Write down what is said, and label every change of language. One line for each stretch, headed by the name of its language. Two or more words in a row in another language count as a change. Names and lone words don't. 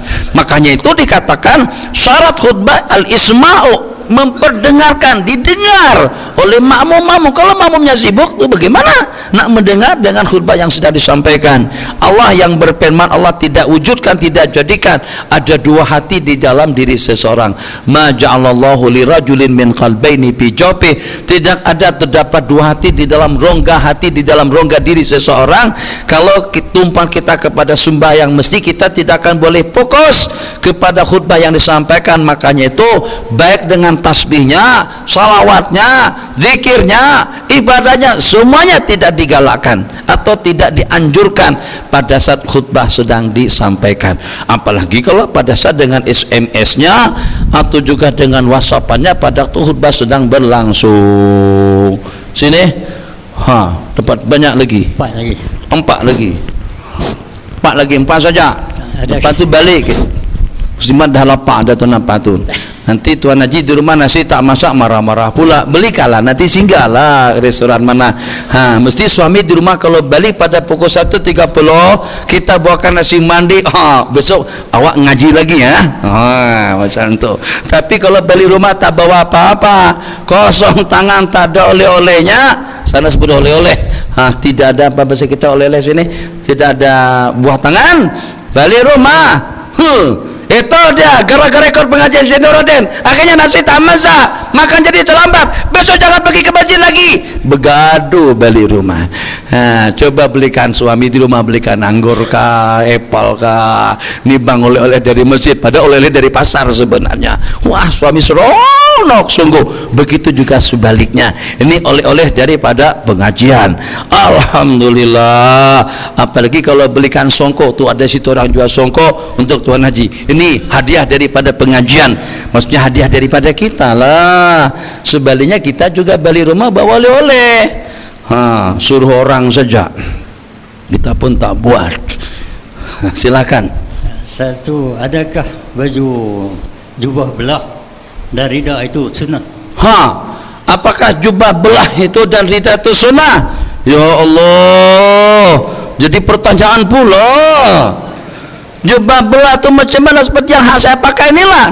Malay: Makanya itu dikatakan syarat khutbah al-isma'u, memperdengarkan, didengar oleh makmum. Kalau makmumnya sibuk tuh bagaimana nak mendengar dengan khutbah yang sudah disampaikan? Allah yang berfirman, Allah tidak wujudkan, tidak jadikan ada dua hati di dalam diri seseorang.
Arabic: ما جعل الله لرجل من قلبين في جوف,
Malay: tidak ada terdapat dua hati di dalam rongga hati, di dalam rongga diri seseorang. Kalau tumpuan kita kepada sembahyang, mesti kita tidak akan boleh fokus kepada khutbah yang disampaikan. Makanya itu baik dengan dengan tasbihnya, salawatnya, zikirnya, ibadahnya, semuanya tidak digalakkan atau tidak dianjurkan pada saat khutbah sedang disampaikan. Apalagi kalau pada saat dengan SMS-nya atau juga dengan WhatsApp-nya pada waktu khutbah sedang berlangsung. Sini, dapat banyak lagi. 4 lagi, 4 saja. Lepas tu balik. Muslimat dah lapar dah tu nampak tu. Nanti Tuan Haji di rumah nasi tak masak marah-marah pula. Belikanlah, nanti singgahlah restoran mana. Mesti suami di rumah kalau balik pada pukul 1.30 kita bawakan nasi mandi. Besok awak ngaji lagi ya. Macam tu. Tapi kalau balik rumah tak bawa apa-apa, kosong tangan, tak ada oleh-olehnya, sana sebut oleh-oleh. Tidak ada apa bahasa kita oleh-oleh sini. Tidak ada buah tangan. Balik rumah. Itu dia gara-gara rekor pengajian Zainuddin. Akhirnya nasi tak masak, makan jadi terlambat. Besok jangan pergi ke masjid lagi. Begaduh balik rumah. Coba belikan suami di rumah, belikan anggur kah, apel kah, nibang oleh-oleh dari masjid, pada oleh-oleh dari pasar sebenarnya. Wah, suami seronok sungguh. Begitu juga sebaliknya. Ini oleh-oleh daripada pengajian. Alhamdulillah. Apalagi kalau belikan songkok, tuh ada situ orang jual songkok untuk Tuan Haji. Ini hadiah daripada pengajian, maksudnya hadiah daripada kita lah. Sebaliknya kita juga balik rumah bawa oleh-oleh. Suruh orang saja, kita pun tak buat. Silakan. Satu, adakah baju jubah belah dan rida itu sunnah? Apakah jubah belah itu dan rida itu sunnah? Ya Allah, jadi pertanyaan pula. Jubah belah itu macam mana? Seperti yang saya pakai inilah.